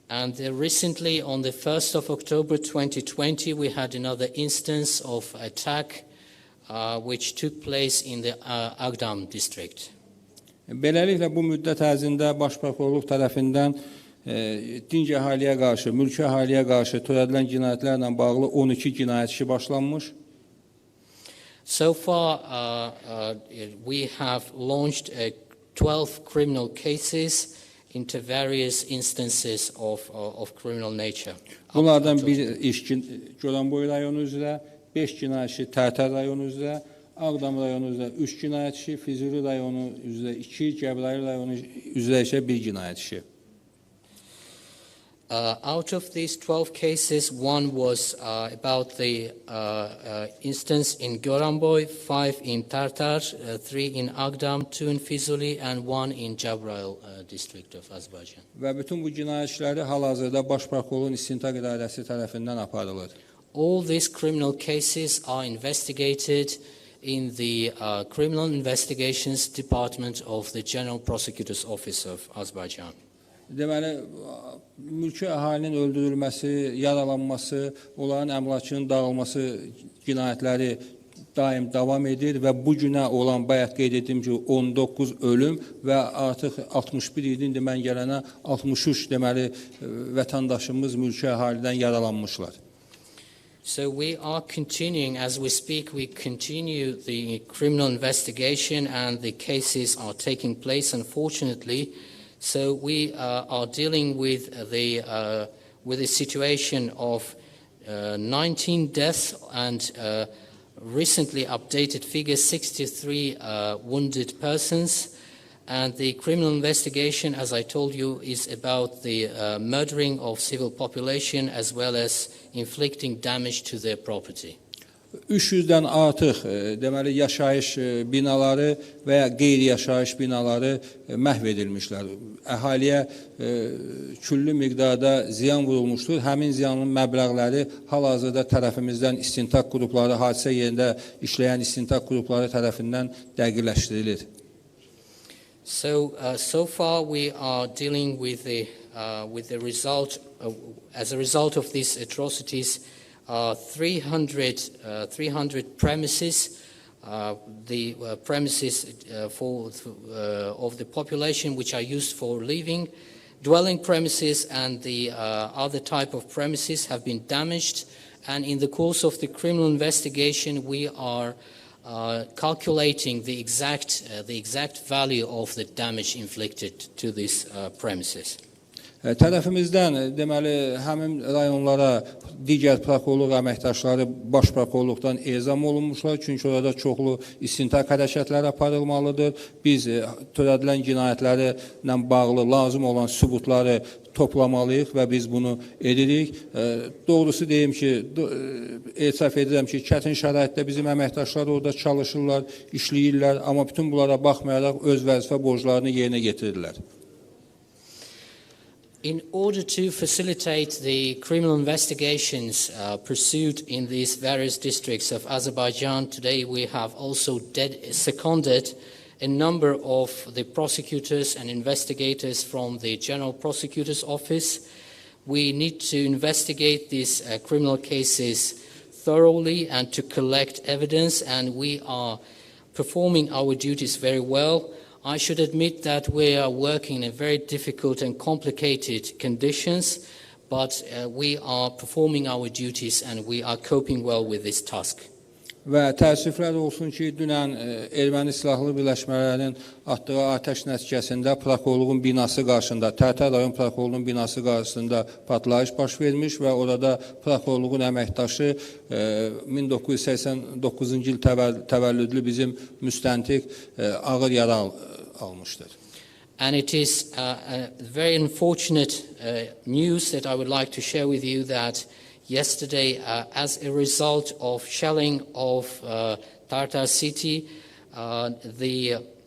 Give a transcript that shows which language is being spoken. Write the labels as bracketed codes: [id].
[en] And recently, on the 1st of October 2020, we had another instance of attack which took place in the Agdam district. [az] Beləliklə, bu müddət ərzində Baş Prokurorluq tərəfindən dinc əhaliyə qarşı, mülki əhaliyə qarşı törədilən cinayətlərlə bağlı 12 cinayət işi başlanmış. [en] So far, we have launched 12 criminal cases into various instances of criminal nature. [az] Bunlardan bir iş Goranboy rayonu üzrə, 5 cinayət işi Tərtər rayonu üzrə, Ağdam rayonu üzrə 3 cinayət işi, Füzuli rayonu üzrə 2, Cəbrayıl rayonu üzrə isə 1 cinayət işi. [en] Out of these 12 cases, one was about the instance in Goranboy, 5 in Tartar, 3 in Agdam, 2 in Füzuli, and 1 in Cəbrayıl district of Azerbaijan. [az] Və bütün bu cinayət işləri hal-hazırda Baş Prokurorluğun İstintaq İdarəsi tərəfindən aparılır. [en] All these criminal cases are investigated in the Criminal Investigations Department of the General Prosecutor's Office of Azerbaijan. [az] Deməli, mülki əhalinin öldürülməsi, yaralanması, onların əmlakının dağılması cinayətləri daim davam edir və bu günə olan bayaq qeyd etdiyim ki 19 ölüm və artıq 61 idi, indi mən gələnə 63 deməli vətəndaşımız mülki əhalidən yaralanmışlar. [en] So we are continuing, as we speak, we continue the criminal investigation and the cases are taking place, unfortunately. So we are dealing with the situation of 19 deaths and recently updated figures, 63 wounded persons. And the criminal investigation, as I told you, is about the murdering of civil population as well as inflicting damage to their property. [az] 300-dən artıq deməli yaşayış binaları və ya qeyri-yaşayış binaları məhv edilmişlər. Əhaliyə küllü miqdarda ziyan vurulmuşdur. Həmin ziyanın məbləğləri hal-hazırda tərəfimizdən istintaq qrupları, hadisə yerində işləyən istintaq qrupları tərəfindən dəqiqləşdirilir. [en] So far we are dealing with the result, as a result of these atrocities, 300 premises, the premises of the population which are used for living, dwelling premises and the other type of premises have been damaged, and in the course of the criminal investigation we are calculating the exact value of the damage inflicted to these premises. [az] Tərəfimizdən deməli həmin rayonlara digər prokurorluq əməkdaşları baş prokurorluqdan ezam olunmuşlar, çünki orada çoxlu istintaq hərəkətləri aparılmalıdır. Biz törədilən cinayətlərlə bağlı lazım olan sübutları toplamalıyıq və biz bunu edirik. Doğrusu deyim ki, etiraf edirəm ki, çətin şəraitdə bizim əməkdaşlar orada çalışırlar, işləyirlər, amma bütün bunlara baxmayaraq öz vəzifə borclarını yerinə yetirirlər. [en] In order to facilitate the criminal investigations pursued in these various districts of Azerbaijan, today we have also seconded a number of the prosecutors and investigators from the General Prosecutor's Office. We need to investigate these criminal cases thoroughly and to collect evidence, and we are performing our duties very well. I should admit that we are working in very difficult and complicated conditions, but we are performing our duties and we are coping well with this task. [az] Və təəssüflər olsun ki, dünən erməni silahlı birləşmələrinin atdığı atəş nəticəsində prokurorluğun binası qarşısında, Tərtər rayon prokurorluğun binası qarşısında partlayış baş vermiş və orada prokurorluğun əməkdaşı 1989-cu il təvəllüdlü bizim müstəntiq ağır yara almışdır. [en] And it is a very unfortunate news that I would like to share with you that yesterday, as a result of shelling of Tartar city, the